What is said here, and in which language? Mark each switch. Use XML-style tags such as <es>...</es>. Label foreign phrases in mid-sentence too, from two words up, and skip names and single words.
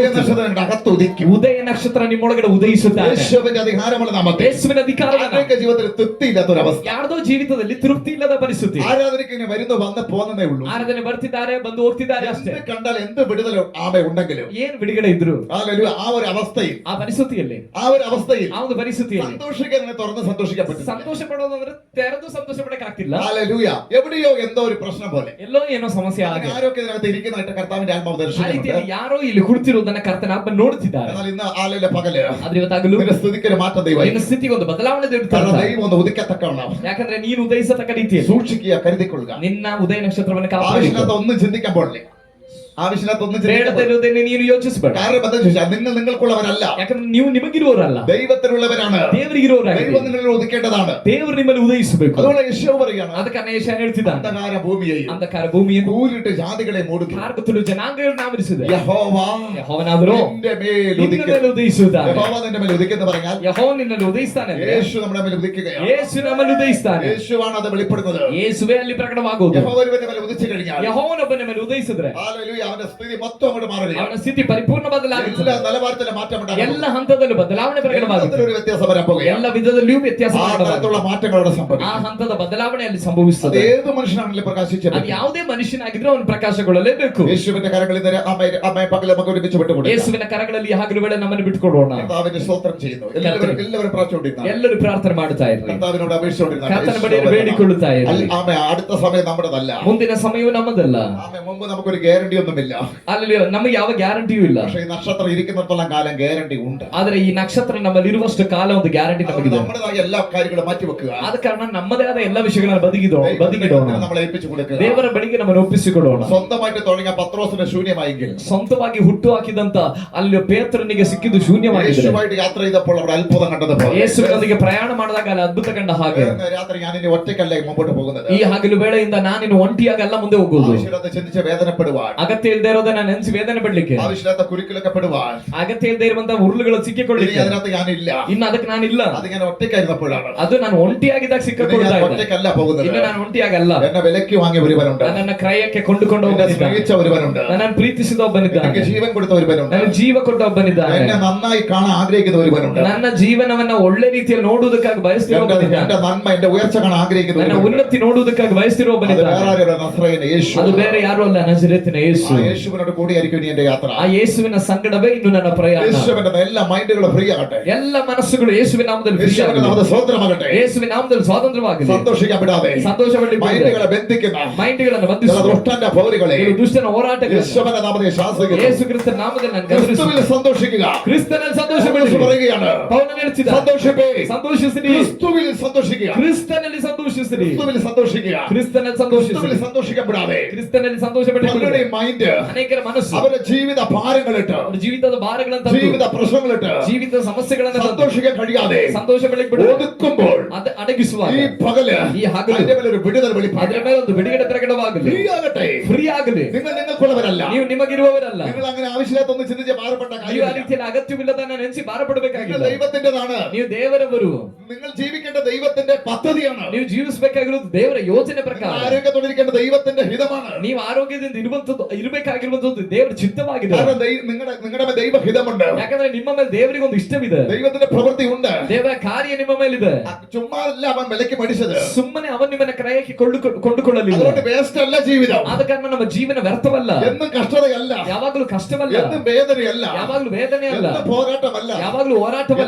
<ml>ഉദയ</ml> <kn>ಹೋಗ್ತಿದೆ.</kn> <ml>നക്ഷത്രങ്ങളുടെ അകത്ത് ഉദിക്കും.</ml> <kn>ಉದಯ ನಕ್ಷತ್ರ ನಿಮ್ಮೊಳಗಡೆ ಉದಯಿಸುತ್ತಾರೆ.</kn> <ml>യേശുവിന്റെ അധികാരമുള്ള നാമത്തിൽ</ml> <kn>ಯೇಸುವಿನ ಅಧಿಕಾರವನ್ನು</kn> <ml>ആരുടെയൊക്കെ ജീവിതത്തിൽ തൃപ്തിയില്ലാത്തൊരവസ്ഥ.</ml> <kn>ಯಾರ್ದೋ ಜೀವಿತದಲ್ಲಿ ತೃಪ್ತಿ ಇಲ್ಲದ ಪರಿಸ್ಥಿತಿ.</kn> <ml>ആരാധനയ്ക്ക് ഇങ്ങനെ വരുന്നു വന്ന് പോകുന്നതേ ഉള്ളൂ.</ml> <kn>ಆರಾಧನೆ ಬರ್ತಿದ್ದಾರೆ, ಬಂದು ಹೋಗ್ತಿದ್ದಾರೆ ಅಷ್ಟೇ.</kn> <ml>എന്ത് കണ്ടാൽ എന്ത് വിടുതലും ആമേ ഉണ്ടെങ്കിലും</ml> <kn>ಏನ್ ಬಿಡುಗಡೆ ಇದ್ರು</kn> <ml>ഹല്ലേലൂയ, ആ ഒരു അവസ്ഥയിൽ</ml> <kn>ಆ ಪರಿಸ್ಥಿತಿಯಲ್ಲಿ,</kn> <ml>ആ ഒരു അവസ്ഥയിൽ</ml> <kn>ಆ ಒಂದು ಪರಿಸ್ಥಿತಿಯಲ್ಲಿ</kn> <ml>സന്തോഷിക്കാൻ തുറന്ന് സന്തോഷിക്കാൻ പറ്റും.</ml> <kn>ಸಂತೋಷ ಪಡೋದು ಅಂದ್ರೆ ತೆರೆದು ಸಂತೋಷ ಪಡಕ್ ಆಗ್ತಿಲ್ಲ.</kn> <ml>ഹല്ലേലൂയ. എവിടെയോ എന്തോ ഒരു പ്രശ്നം പോലെ</ml> <kn>ಎಲ್ಲೋ ಏನೋ ಸಮಸ್ಯೆ ಆಗಿದೆ.</kn> <ml>ആരൊക്കെ ഇതിനകത്ത് ഇരിക്കുന്നതായിട്ട് കർത്താവിന്റെ ആത്മാവ്</ml> <kn>ಆ</kn> <ml>ദർശിക്കുന്നുണ്ട്.</ml> <kn>ರೀತಿಯಲ್ಲಿ ಯಾರೋ ಇಲ್ಲಿ ಕುಳಿತಿರುವುದನ್ನ ಕರ್ತನ ಆತ್ಮ ನೋಡ್ತಿದ್ದಾರೆ.</kn> <ml>എന്നാൽ ഇന്ന് ആലയിലെ പകല്</ml> <kn>ಆದ್ರೆ ಇವತ್ತಾಗಲೂ</kn> <ml>നിന്റെ സ്ഥിതിക്ക് ഒരു മാറ്റം ദൈവമായി.</ml> <kn>ನಿನ್ನ ಸ್ಥಿತಿಗೆ ಒಂದು ಬದಲಾವಣೆ ದೇವರು</kn> <ml>കാരണം</ml> <kn>ತರ್ತಾರೆ.</kn> <ml>ദൈവം ഒന്ന് ഉദിക്കത്തക്കവണ്ണം</ml> <kn>ಯಾಕಂದ್ರೆ ನೀನು ಉದಯಿಸತಕ್ಕ ರೀತಿಯಲ್ಲಿ</kn> <ml>സൂക്ഷിക്കുക, കരുതിക്കൊള്ളുക.</ml> <kn>ನಿನ್ನ ಉದಯ ನಕ್ಷತ್ರವನ್ನು</kn> <ml>ആവശ്യമില്ലാത്ത</ml> <kn>ಕಾಪಾಡಿಕೊಳ್ಳು.</kn> <ml>ഒന്നും ചിന്തിക്കാൻ പാടില്ല. ആവശ്യമില്ലാത്ത ഒന്നും ചിന്തിക്കാൻ പാടില്ല.</ml> <kn>ಬೇಡದಿರುವುದನ್ನು ನೀನು ಯೋಚಿಸಬೇಡ.</kn> <ml>കാരണം എന്താ ചോദിച്ചാൽ നിങ്ങൾ നിങ്ങൾക്കുള്ളവരല്ല,</ml> <kn>ಯಾಕಂದ್ರೆ ನೀವು ನಿಮಗಿರುವವರಲ್ಲ,</kn> <ml>ദൈവത്തിനുള്ളവരാണ്.</ml> <kn>ದೇವರಿಗಿರುವವರಾಗಿ</kn> <ml>ദൈവം നിങ്ങളിൽ ഉദിക്കേണ്ടതാണ്.</ml> <kn>ದೇವರು ನಿಮ್ಮಲ್ಲಿ ಉದಯಿಸಬೇಕು.</kn> <ml>അതുകൊണ്ട് യേശു പറയാണ്,</ml> <kn>ಅದ ಕಾರಣ ಯೆಶಾಯ ಹೇಳ್ತಿದ್ದಾನೆ,</kn> <ml>അന്ധകാര ഭൂമിയെയും</ml> <kn>ಅಂಧಕಾರ ಭೂಮಿಯನ್ನು</kn> <ml>കൂരിട്ട് ജാതികളെ മൂടുന്നു.</ml> <kn>ಕಾರ್ಗತ್ತಲು ಜನಾಂಗಗಳನ್ನು ಆವರಿಸಿದೆ.</kn> <ml>യഹോവ</ml> <kn>ಯೆಹೋವನಾದರೂ</kn> <ml>നിന്റെ മേൽ</ml> <kn>ನಿನ್ನ</kn> <ml>ഉദിക്കും.</ml> <kn>ಮೇಲೆ ಉದಯಿಸುತ್ತಾನೆ.</kn> <ml>യഹോവ നിന്റെ മേൽ ഉദിക്കുന്നു പറഞ്ഞാൽ</ml> <kn>ಯೆಹೋವ ನಿನ್ನಲ್ಲಿ ಉದಯಿಸ್ತಾನೆ ಅಂದ್ರೆ</kn> <ml>യേശു നമ്മുടെ മേൽ ഉദിക്കുകയാണ്.</ml> <kn>ಯೇಸು ನಮ್ಮಲ್ಲಿ ಉದಯಿಸ್ತಾನೆ.</kn> <ml>യേശുവാണ് അത് വെളിപ്പെടുന്നത്.</ml> <kn>ಯೇಸುವೇ ಅಲ್ಲಿ ಪ್ರಕಟವಾಗುವುದು.</kn> <ml>യഹോവ ഒരുവന്റെ മേൽ ഉദിച്ചു കഴിഞ്ഞാൽ</ml> <kn>ಯೆಹೋವನೊಬ್ಬನ ಮೇಲೆ ಉದಯಿಸಿದ್ರೆ</kn> <ml>ഹല്ലേലൂയ, അവന്റെ സ്ഥിതി മൊത്തം അങ്ങോട്ട് മാറുകയാണ്.</ml> <kn>ಅವನ ಸ್ಥಿತಿ ಪರಿಪೂರ್ಣ ಬದಲಾಗುತ್ತದೆ.</kn> <ml>എല്ലാ നിലവാരത്തിലും മാറ്റം ഉണ്ടാകും.</ml> <kn>ಎಲ್ಲ ಹಂತದಲ್ಲೂ ಬದಲಾವಣೆ ಪ್ರಕಟವಾಗುತ್ತದೆ.</kn> <ml>ഒരു വ്യത്യാസം വരാൻ പോകുകയാണ്.</ml> <kn>ಎಲ್ಲ ವಿಧದಲ್ಲಿಯೂ ವ್ಯತ್ಯಾಸ</kn> <ml>ആ</ml> <kn>ಪ್ರಕಟವಾಗುತ್ತದೆ.</kn> <ml>തരത്തിലുള്ള മാറ്റങ്ങളോടെ</ml> <kn>ಆ</kn> <ml>സംഭവിക്കും.</ml> <kn>ಹಂತದ ಬದಲಾವಣೆಯಲ್ಲಿ</kn> <ml>അത്</ml> <kn>ಸಂಭವಿಸುತ್ತದೆ.</kn> <ml>ഏത് മനുഷ്യനാണെങ്കിലും പ്രകാശിച്ചേ</ml> <kn>ಅದು ಯಾವುದೇ ಮನುಷ್ಯನಾಗಿದ್ರೆ ಅವನು ಪ್ರಕಾಶಗೊಳ್ಳಲೇಬೇಕು.</kn> <ml>യേശുവിന്റെ കരങ്ങളിൽ നിന്ന് അമ്മയെ പകൽ നമുക്ക് ഒരുമിച്ച് വിട്ടുകൊടുക്കാം.</ml> <kn>ಯೇಸುವಿನ ಕರಗಳಲ್ಲಿ ಹಗಲು ವೇಳೆ ನಮ್ಮನ್ನು ಬಿಟ್ಟುಕೊಡೋಣ.</kn> <ml>കർത്താവിന്റെ സ്തോത്രം ചെയ്യുന്നു. എല്ലാവരും പ്രാർത്ഥിച്ചുകൊണ്ടിരുന്നു.</ml> <kn>ಎಲ್ಲರೂ ಪ್ರಾರ್ಥನೆ ಮಾಡ್ತಾ ಇರ್ರಿ.</kn> <ml>കർത്താവിനോട്</ml> <kn>ಕರ್ತನ ಬಳಿಯಲ್ಲಿ</kn> <ml>അപേക്ഷിച്ചുകൊണ്ടിരുന്നു.</ml> <kn>ಬೇಡಿಕೊಳ್ಳುತ್ತಾ ಇರ್ರಿ.</kn> <ml>ആമേ, അടുത്ത സമയം നമ്മുടേതല്ല.</ml> <kn>ಮುಂದಿನ ಸಮಯವು ನಮ್ಮದಲ್ಲ.</kn> <ml>ആമേ, മുമ്പ് നമുക്കൊരു ഗ്യാരണ്ടി ഒന്നുമില്ല.</ml> <kn>ಅಲ್ಲಿ ನಮಗೆ ಯಾವ ಗ್ಯಾರಂಟಿಯೂ ಇಲ್ಲ.</kn> <ml>പക്ഷേ ഈ നക്ഷത്രം ഇരിക്കുന്നിടത്തോളം കാലം ഗ്യാരണ്ടി ഉണ്ട്.</ml> <kn>ಆದ್ರೆ ಈ ನಕ್ಷತ್ರ ನಮ್ಮಲ್ಲಿ ಇರುವಷ್ಟು ಕಾಲ ಒಂದು ಗ್ಯಾರಂಟಿ ನಮಗಿದೆ.</kn> <ml>നമ്മുടേതായ എല്ലാ കാര്യങ്ങളും മാറ്റിവെക്കുക.</ml> <kn>ಆದ ಕಾರಣ ನಮ್ಮದೇ ಆದ ಎಲ್ಲ ವಿಷಯಗಳನ್ನು ಬದಿಗಿಡೋಣ.</kn> <ml>നമ്മളെ ഏൽപ്പിച്ചു കൊടുക്കുക.</ml> <kn>ದೇವರ ಬಳಿಗೆ ನಮ್ಮನ್ನು ಒಪ್ಪಿಸಿಕೊಡೋಣ.</kn> <ml>സ്വന്തമായിട്ട് തുടങ്ങിയ പത്രോസിന് ശൂന്യമായെങ്കിൽ</ml> <kn>ಸ್ವಂತವಾಗಿ ಹುಟ್ಟು ಹಾಕಿದಂತ ಅಲ್ಲಿ ಪೇತ್ರನಿಗೆ ಸಿಕ್ಕಿದ್ದು ಶೂನ್ಯವಾಗಿದೆ.</kn> <ml>യേശുവായിട്ട് യാത്ര ചെയ്തപ്പോൾ അവിടെ അത്ഭുതം കണ്ടതുപോലെ</ml> <kn>ಯೇಸುವಿನೊಂದಿಗೆ ಪ್ರಯಾಣ ಮಾಡಿದಾಗ ಅಲ್ಲಿ ಅದ್ಭುತ ಕಂಡ ಹಾಗೆ</kn> <ml>രാത്രി ഞാൻ ഇനി ഒറ്റയ്ക്കല്ല മുമ്പോട്ട് പോകുന്നത്.</ml> <kn>ಈ ಹಗಲು ವೇಳೆಯಿಂದ ನಾನಿನ್ನು ಒಂಟಿಯಾಗಿ ಅಲ್ಲ ಮುಂದೆ ಹೋಗುವುದು.</kn> <ml>ആവശ്യമില്ലാത്ത ചിന്തിച്ച് വേദനപ്പെടുവാൻ,</ml> <kn>ಅಗತ್ಯ ಇಲ್ಲದೆ ಇರೋದನ್ನ ನೆನೆಸಿ ವೇದನೆ ಪಡ್ಲಿಕ್ಕೆ,</kn> <ml>ആവശ്യമില്ലാത്ത കുരുക്കിലൊക്കെ പെടുവാൻ,</ml> <kn>ಅಗತ್ಯ ಇಲ್ಲದೆ ಇರುವಂತಹ ಉರುಳುಗಳು</kn> <ml>ഇനി</ml> <kn>ಸಿಕ್ಕಿಕೊಳ್ಳಿಕ್ಕೆ</kn> <ml>അതിനകത്ത് ഞാനില്ല.</ml> <kn>ಇನ್ನು ಅದಕ್ಕೆ ನಾನಿಲ್ಲ.</kn> <ml>അത് ഞാൻ ഒറ്റയ്ക്കായിരുന്നപ്പോഴാണ്.</ml> <kn>ಅದು ನಾನು ಒಂಟಿಯಾಗಿದ್ದಾಗ</kn> <ml>ഇനി</ml> <kn>ಸಿಕ್ಕಿಕೊಳ್ತಾ</kn> <ml>ഞാൻ</ml> <kn>ಇದ್ದೆ.</kn> <ml>ഒറ്റയ്ക്കല്ല പോകുന്നത്.</ml> <kn>ಇನ್ನು ನಾನು ಒಂಟಿಯಾಗಲ್ಲ.</kn> <ml>എന്നെ വിലയ്ക്ക് വാങ്ങിയ ഒരുവനുണ്ട്.</ml> <kn>ನನ್ನನ್ನು ಕ್ರಯಕ್ಕೆ ಕೊಂಡುಕೊಂಡು</kn> <ml>എന്നെ</ml> <kn>ಒಬ್ಬನಿದ್ದಾನೆ.</kn> <ml>സ്നേഹിച്ച ഒരുവനുണ്ട്.</ml> <kn>ನನ್ನನ್ನು ಪ್ರೀತಿಸಿದ ಒಬ್ಬನಿದ್ದಾನೆ.</kn> <ml>എനിക്ക് ജീവൻ കൊടുത്ത ഒരുവനുണ്ട്.</ml> <kn>ನನಗೆ ಜೀವ ಕೊಟ್ಟ ಒಬ್ಬನಿದ್ದಾನೆ.</kn> <ml>എന്നെ നന്നായി കാണാൻ ആഗ്രഹിക്കുന്ന ഒരുവനുണ്ട്.</ml> <kn>ನನ್ನ ಜೀವನವನ್ನ ಒಳ್ಳೆ ರೀತಿಯಲ್ಲಿ ನೋಡುವುದಕ್ಕಾಗಿ ಬಯಸ್ತಿರೋ</kn> <ml>എന്റെ</ml> <kn>ಒಬ್ಬನಿದ್ದಾನೆ.</kn> <ml>നന്മ, എന്റെ ഉയർച്ച കാണാൻ ആഗ്രഹിക്കുന്ന</ml> <kn>ನನ್ನ</kn> <ml>ഒരുവനുണ്ട്.</ml> <kn>ಉನ್ನತಿ ನೋಡುವುದಕ್ಕಾಗಿ ಬಯಸ್ತಿರೋ</kn> <ml>അത്</ml> <kn>ಒಬ್ಬನಿದ್ದಾನೆ.</kn> <ml>വേറെ ആരുമല്ല, നസ്രയൻ യേശു.</ml> <kn>ಅದು ಬೇರೆ ಯಾರು ಅಲ್ಲ, ನಜರೇತಿನ ಯೇಸು.</kn> <ml>ആ യേശുവിനോട് കൂടിയായിരിക്കും ഇനി എന്റെ യാത്ര.</ml> <kn>ಆ ಯೇಸುವಿನ ಸಂಗಡವೇ ಇನ್ನು ನನ್ನ ಪ್ರಯಾಣ.</kn> <ml>യേശുവിന്റെ എല്ലാ മൈൻഡുകളും ഫ്രീ ആകട്ടെ.</ml> <kn>ಎಲ್ಲ ಮನಸ್ಸುಗಳು ಯೇಸುವಿನ ನಾಮದಲ್ಲಿ free</kn> <ml>യേശുവിന്റെ</ml> <kn>ಆಗಲಿ.</kn> <ml>നാമത്തിൽ സ്വതന്ത്രമാകട്ടെ.</ml> <kn>ಯೇಸುವಿನ ನಾಮದಲ್ಲಿ ಸ್ವಾತಂತ್ರ್ಯವಾಗಲಿ.</kn> <ml>സന്തോഷിക്കാൻ വിടാതെ</ml> <kn>ಸಂತೋಷ ಪಡಲಿಕ್ಕೆ</kn> <ml>മൈൻഡുകളെ ബന്ധിക്കുന്ന</ml> <kn>ಮೈಂಡ್ಗಳನ್ನು</kn> <ml>ചില</ml> <kn>ಬಂಧಿಸುವ</kn> <ml>ദുഷ്ടന്റെ പൗരുകളെ</ml> <kn>ಕೆಲವು ದುಷ್ಟನ ಹೋರಾಟಗಳು</kn> <ml>യേശുവിന്റെ നാമത്തിൽ ശാസിക്കുന്നു.</ml> <kn>ಯೇಸು ಕ್ರಿಸ್ತನ ನಾಮದಲ್ಲಿ ನಾನು ಗಮನಿಸುತ್ತೇನೆ.</kn> <ml>ക്രിസ്തുവിൽ സന്തോഷിക്കുക.</ml> <kn>ಕ್ರಿಸ್ತನಲ್ಲಿ ಸಂತೋಷ</kn> <ml>പൗലോസ്</ml> <kn>ಪಡಿರಿ.</kn> <ml>പറയുകയാണ്,</ml> <kn>ಪೌಲನು ಹೇಳ್ತಿದ್ದ,</kn> <ml>സന്തോഷിപ്പേ.</ml> <kn>ಸಂತೋಷಿಸಿರಿ.</kn> <ml>ക്രിസ്തുവിൽ സന്തോഷിക്കുക.</ml> <kn>ಕ್ರಿಸ್ತನಲ್ಲಿ ಸಂತೋಷಿಸಿರಿ.</kn> <ml>ക്രിസ്തുവിൽ സന്തോഷിക്കുക.</ml> <kn>ಕ್ರಿಸ್ತನಲ್ಲಿ</kn> <ml>ക്രിസ്തുവിൽ</ml> <kn>ಸಂತೋಷಿಸಿರಿ.</kn> <ml>സന്തോഷിക്കാൻ വിടാതെ</ml> <kn>ಕ್ರಿಸ್ತನಲ್ಲಿ ಸಂತೋಷ ಪಡಿರಿ.</kn> <ml>പലരുടെയും മൈൻഡ് മൈൻഡ്,</ml> <kn>ಅನೇಕರ ಮನಸ್ಸು</kn> <ml>അവരുടെ ജീവിത ഭാരങ്ങളിട്ട്,</ml> <kn>ಅವರ ಜೀವಿತದ ಭಾರಗಳನ್ನು</kn> <ml>ജീവിത പ്രശ്നങ്ങളിട്ട്</ml> <kn>ಜೀವಿತ ಸಮಸ್ಯೆಗಳನ್ನು</kn> <ml>സന്തോഷിക്കാൻ കഴിയാതെ</ml> <kn>ಸಂತೋಷ ಬೆಳಗ್ಗೆ ಬಿಡು</kn> <ml>ഒതുക്കുമ്പോൾ</ml> <kn>ಅದು ಅಡಗಿಸುವಾಗ</kn> <ml>ഈ പകല്</ml> <kn>ഈ ಹಗಲು</kn> <ml>അതിന്റെ മേലെ ഒരു വിടുതൽ</ml> <kn>ಅದರ</kn> <ml>വെളിപ്പെടും.</ml> <kn>ಮೇಲೆ ಒಂದು ಬಿಡುಗಡೆ ಪ್ರಕಟವಾಗಲಿ,</kn> <ml>ഫ്രീ ആകട്ടെ.</ml> <kn>ಫ್ರೀ ಆಗಲಿ.</kn> <ml>നിങ്ങൾ നിങ്ങൾക്കുള്ളവരല്ല.</ml> <kn>ನೀವು ನಿಮಗಿರುವವರಲ್ಲ.</kn> <ml>നിങ്ങൾ അങ്ങനെ ആവശ്യമില്ലാത്തൊന്നും ചിന്തിച്ച് ഭാരപ്പെട്ട</ml> <kn>ನೀವು ಆ</kn> <ml>കാര്യമില്ല.</ml> <kn>ರೀತಿಯಲ್ಲಿ ಅಗತ್ಯವಿಲ್ಲದನ್ನ ನೆನೆಸಿ</kn> <ml>നിങ്ങൾ</ml> <kn>ಭಾರಪಡಬೇಕಾಗಿಲ್ಲ.</kn> <ml>ദൈവത്തിന്റേതാണ്.</ml> <kn>ನೀವು ದೇವರವರು.</kn> <ml>നിങ്ങൾ ജീവിക്കേണ്ട ദൈവത്തിന്റെ പദ്ധതിയാണ്.</ml> <kn>ನೀವು ಜೀವಿಸಬೇಕಾಗಿರುವುದು ದೇವರ ಯೋಜನೆ ಪ್ರಕಾರ.</kn> <ml>ആരോഗ്യത്തോടിരിക്കേണ്ട ദൈവത്തിന്റെ ഹിതമാണ്.</ml> <kn>ನೀವು ಆರೋಗ್ಯದಿಂದ ಇರಬೇಕಾಗಿರುವಂತದ್ದು ದೇವರ ಚಿತ್ತವಾಗಿದೆ.</kn> <ml>കാരണം നിങ്ങളുടെ മേൽ ദൈവഹിതമുണ്ട്.</ml> <kn>ಯಾಕಂದ್ರೆ ನಿಮ್ಮ ಮೇಲೆ ದೇವರಿಗೆ ಒಂದು ಇಷ್ಟವಿದೆ.</kn> <ml>ദൈവത്തിന്റെ പ്രവൃത്തി ഉണ്ട്.</ml> <kn>ದೇವರ ಕಾರ್ಯ ನಿಮ್ಮ ಮೇಲಿದೆ.</kn> <ml>ചുമ്മാ അല്ല അവൻ വിലക്ക് മേടിച്ചത്.</ml> <kn>ಸುಮ್ಮನೆ ಅವನು ನಿಮ್ಮನ್ನ ಕ್ರಯಕ್ಕೆ ಕೊಂಡುಕೊಳ್ಳಲಿಲ್ಲ.</kn> <ml>അതുകൊണ്ട് വേസ്റ്റ് അല്ല ജീവിതം.</ml> <kn>ಆದ ಕಾರಣ ನಮ್ಮ ಜೀವನ ವ್ಯರ್ಥವಲ್ಲ.</kn> <ml>എന്നും കഷ്ടതയല്ല.</ml> <kn>ಯಾವಾಗಲೂ ಕಷ್ಟವಲ್ಲ.</kn> <ml>എന്നും വേദനയല്ല.</ml> <kn>ಯಾವಾಗಲೂ ವೇದನೆ ಅಲ್ಲ.</kn> <ml>എന്നും പോരാട്ടമല്ല.</ml> <kn>ಯಾವಾಗಲೂ ಹೋರಾಟವಲ್ಲ.</kn>